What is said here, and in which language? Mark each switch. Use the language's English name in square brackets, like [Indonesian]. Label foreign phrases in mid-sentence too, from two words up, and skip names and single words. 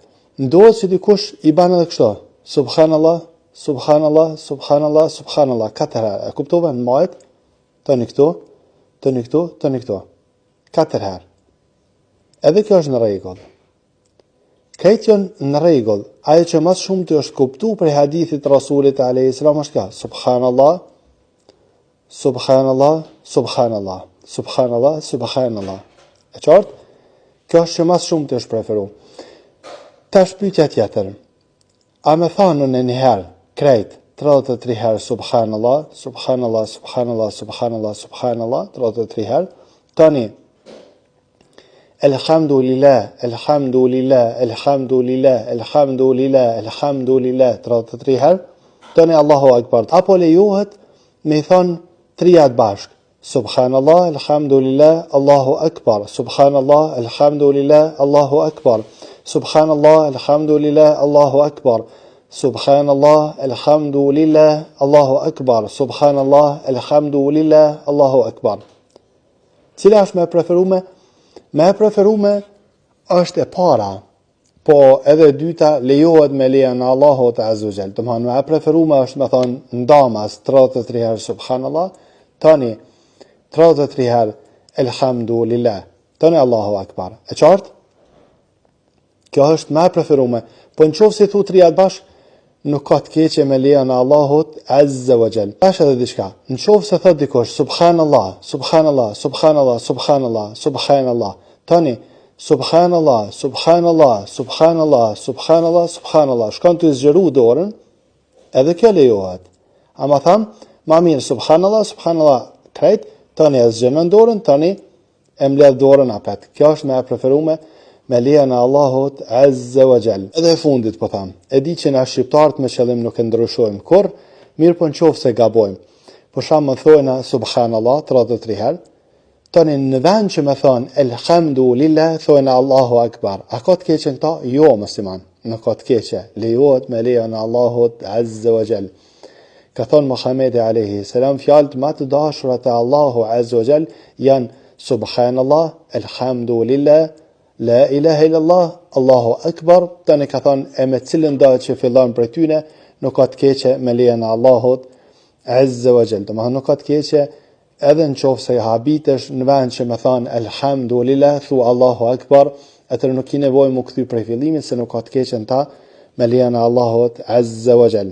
[Albanian] Ndodhë që dikush i ban edhe kështu, [Arabic] سبحان الله، سبحان الله، سبحان الله، سبحان الله, 4 herë. [Albanian] E kuptove në majt, tëni këtu, tëni këtu, tëni këtu. 4 herë. Edhe kjo është në rregull. Këtë janë në rregull. Ajo që mas shumë të është kuptu për hadithit Rasulit [Arabic] عليه السلام [Albanian] është ka, [Arabic] سبحان الله، سبحان الله، سبحان الله، سبحان الله، سبحان الله. [Albanian] E qartë? Kjo është që mas shumë të është preferu. Tash pyetja tjetër. A me thanën e një herë, krejt, 33 herë, [Arabic] سبحان الله، سبحان الله، سبحان الله، سبحان الله، سبحان الله, 33 herë. Tani, الحمد لله، الحمد لله، الحمد لله، الحمد لله، الحمد لله, 33 herë. Tani الله أكبر. [Albanian] Apo lejohet me thonë 3 bashk. [Arabic] سبحان الله، الحمد لله، الله أكبر. سبحان الله، الحمد لله، الله أكبر. سبحان الله، الحمد لله، الله أكبر. سبحان الله، الحمد لله، الله أكبر. سبحان الله، الحمد لله، الله أكبر. [Albanian] Cila është me preferume? Me preferume është e para, po edhe e dyta lejohet me lejen e Allahut [Arabic] عز وجل. [Albanian] Domethënë me preferume është me thonë ndamas 33 herë subhanallah, tani 33 herë elhamdulillah, tani [Arabic] الله أكبر. [Albanian] E qartë? Kjo është më preferume. Po në qofë si thu 3 bashk, nuk ka të keqe me lejen e Allahut [Arabic] عز وجل. [Albanian] Tash edhe diçka. Në qofë se thot dikush [Arabic] سبحان الله، سبحان الله، سبحان الله، سبحان الله، سبحان الله. Tani سبحان الله، سبحان الله، سبحان الله، سبحان الله، سبحان الله. [Albanian] Shkon të zgjeru dorën, edhe kjo lejohet. Ama tham, ma mirë [Arabic] سبحان الله، سبحان الله, [Albanian] krejt, tani e zgjeron dorën, tani e mbledh dorën apet. Kjo është më preferume me lejen e Allahut [Arabic] عز وجل. [Albanian] Edhe e fundit po tham. E di që na shqiptarët me qëllim nuk e ndryshojmë kur, mirë po nëse se gabojmë. Për shembull thojna subhanallah 33 herë. Tani në vend që më thon elhamdulillah thojna [Arabic] الله أكبر. [Albanian] A ka të keqen këta? Jo, musliman. Nuk ka të keqe. Lejohet me lejen e Allahut [Arabic] عز وجل. [Albanian] Ka thon Muhamedi [Arabic] عليه السلام [Albanian] fjalët më të dashura te Allahu [Arabic] عز وجل [Albanian] janë [Arabic] سبحان الله، الحمد لله، لا إله إلا الله، الله أكبر. [Albanian] Tani ka thonë e me cilën do që fillon për tyne, nuk ka të keqe me lejen e Allahut [Arabic] عز وجل. [Albanian] Domethënë nuk ka të keqe edhe në qoftë se habitesh në vend që më thon elhamdulillah, thu [Arabic] الله أكبر, [Albanian] atëherë nuk ki nevojë mu kthy prej fillimit se nuk ka të keqen ta me lejen e Allahut [Arabic] عز وجل.